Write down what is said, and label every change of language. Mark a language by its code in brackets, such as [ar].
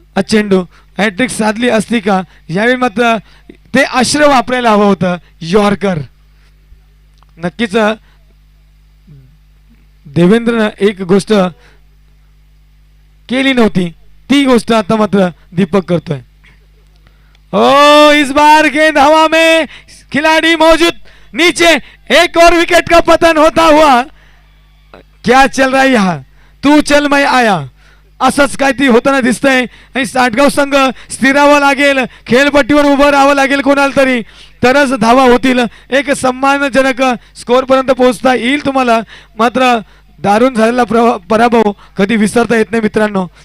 [mr] चेंडू हॅट्रिक साधली असती का यावेळी मात्र ते आश्रय वापरायला हवं होतं. यॉर्कर. नक्कीच देवेंद्रनं एक गोष्ट केली नव्हती, ती गोष्ट आता मात्र दीपक करतोय. [hi] ओ इस बार गेंद हवा में, खिलाड़ी मौजूद नीचे, एक और विकेट का पतन होता हुआ. क्या चल रहा है यहाँ, तू चल मैं आया, [mr] असंच काहीतरी होताना दिसतंय. आणि साठगाव संघ स्थिरावं लागेल, खेळपट्टीवर उभं राहावं लागेल कोणाला तरी, तरच धावा होतील. एक सन्मानजनक स्कोर पर्यंत पोहोचता येईल तुम्हाला. मात्र दारुण झालेला पराभव कधी विसरता येत नाही मित्रांनो.